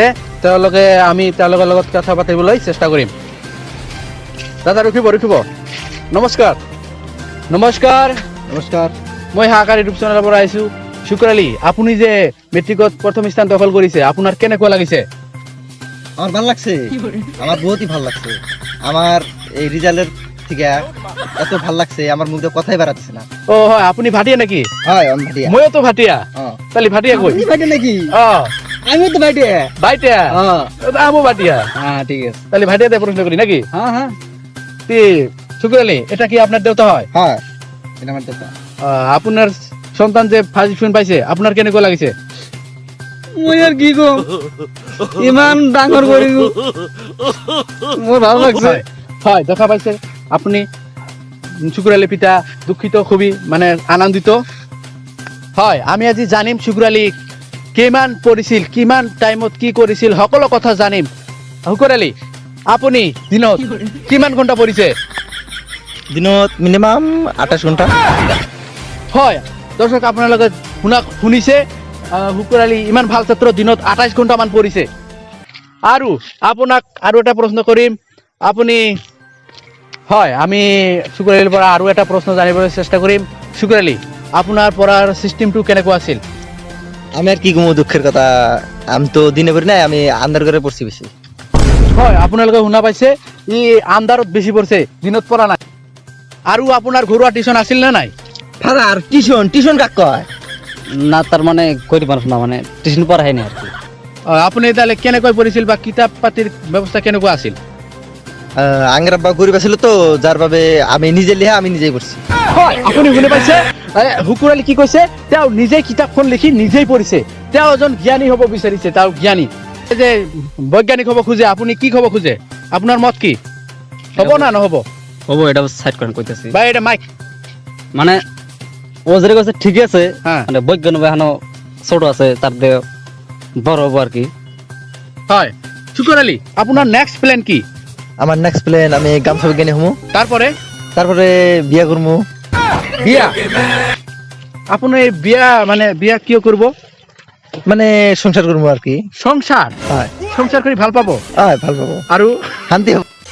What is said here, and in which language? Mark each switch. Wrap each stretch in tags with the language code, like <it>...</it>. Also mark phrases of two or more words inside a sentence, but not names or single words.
<as>আমি তেওঁলোকৰ লগত কথা পাতিবলৈ চেষ্টা কৰিম। দাদা ৰখিব। নমস্কাৰ। নমস্কাৰ। মই হাহাকাৰ ইউটিউব চেনেলৰ পৰা আহিছোঁ। শুকুৰ আলী, আপুনি যে মেট্ৰিকত প্ৰথম স্থান দখল কৰিছে, আপোনাৰ কেনেকুৱা লাগিছে?</as> <bn>আমার ভালো লাগছে, আমার বহুতই ভালো লাগছে। আমার এই রেজাল্টের থেকে এত ভালো লাগছে, আমার মুখে কথাই বেরাচ্ছে না।</bn> <as>ও হয়, আপুনি ভাটিয়া নাকি? হয়, আমি ভাটিয়া। ময়ো তো ভাটিয়া।</as> <bn>তাহলে ভাটিয়া কই? আপনি ভাটিয়া নাকি? আমিও তো ভাটিয়া। ভাটিয়া? আমও ভাটিয়া। হ্যাঁ, ঠিক আছে। তাহলে ভাটিয়াতে প্রশ্ন করি নাকি? হ্যাঁ। শুকুর আলী, এটা কি আপনার দেউতা হয়? হয়, এটা আমার দেউতা। আপনার সন্তান যে ফার্স্ট ডিভিশন পাইছে, আপনার কেনেকুৱা লাগিছে?</bn> <as>মই আর কি কম, ইমান ডাঙর করি মোর</as> <bn>ভালো লাগছে।</bn> <as>হয়, দেখা পাইছে আপনি শুকুর আলী পিতা দুঃখিত, খুবই মানে আনন্দিত। হয়, আমি আজি জানিম শুকুর আলী কিমান পঢ়িছিল, কিমান টাইমত কি কৰিছিল, সকলো কথা জানিম। শুকুর আলী, আপুনি দিনত কিমান ঘণ্টা পঢ়িছে? দিনত মিনিমাম 28 ঘন্টা। হয় দর্শক, আপোনালোকে শুনিছে, শুকুৰ আলী ইমান ভাল ছাত্ৰ, দিনত 28 ঘণ্টামান পঢ়িছে। আৰু আপোনাক আৰু এটা প্ৰশ্ন কৰিম। আপুনি হয়, আমি শুকুৰ আলীৰ পৰা আৰু এটা প্ৰশ্ন জানিবলৈ চেষ্টা কৰিম। শুকুৰ আলী, আপোনাৰ পঢ়াৰ চিষ্টেমটো কেনেকুৱা আছিল?</as> <bn>আমি আর কি কমু, দুঃখের কথা, আমি তো দিনে পড়ি নাই, আমি আন্ধার করে পড়ছি বেশি।</bn> <as>হয়, আপোনালোকে শুনা পাইছে, ই আন্ধাৰত বেছি পঢ়ছে, দিনত পঢ়া নাই। আৰু আপোনাৰ ঘৰুৱা টিউচন আছিল নে নাই?</as> <en>father tuition</en> <bn>কাক কয়? না, তার মানে কইতে পারছ না, মানে টিউশন পড়াই না আর কি।</bn> <as>আপুনি তাহলে কেনেকৈ পঢ়িছিল বা কিতাপ পাতিৰ ব্যৱস্থা কেনেকুৱা আছিল?</as> <bn>আঙ্গের আব্বা গরিব আছিল তো, যার বাবে আমি নিজে লিখা, আমি নিজেই পড়ছি।</bn> <as>হয়, আপুনি শুনি পাইছে, শুকুৰ আলী কি কৈছে? তেওঁ নিজেই কিতাপখন লিখি নিজেই পঢ়িছে। তেওঁ এজন জ্ঞানী হ'ব বিচাৰিছে, তেওঁ জ্ঞানী। এই যে বৈজ্ঞানিক হ'ব খোজে, আপুনি কি হ'ব খোজে? আপোনাৰ মত কি? হ'ব না নহ'ব?</as> <bn>হবো, এটা সাইড করেন কইতাছি। বা এটা মাইক মানে ও যেটা কইছে ঠিক আছে, হ্যাঁ। মানে বৈজ্ঞানিক এখনো ছোট আছে, তার দিয়ে বড় হবো আর কি।</bn> <as>হয়, শুকুৰ আলী, আপোনাৰ</as> <en>next plan</en> <as>কি?</as> <bn>আমার</bn> <en>next plan,</en> <bn>আমি গামছা বিজ্ঞানী হমু, তারপরে তারপরে বিয়া করমু।</bn> <as>বিয়া? আপুনি বিয়া কিয় কৰিব?</as> <bn>মানে সংসার করবো আর কি। সংসার?</bn> <as>হয়, সংসার কৰি ভাল পাব হয়, ভাল পাবো, আৰু শান্তি হব।</as>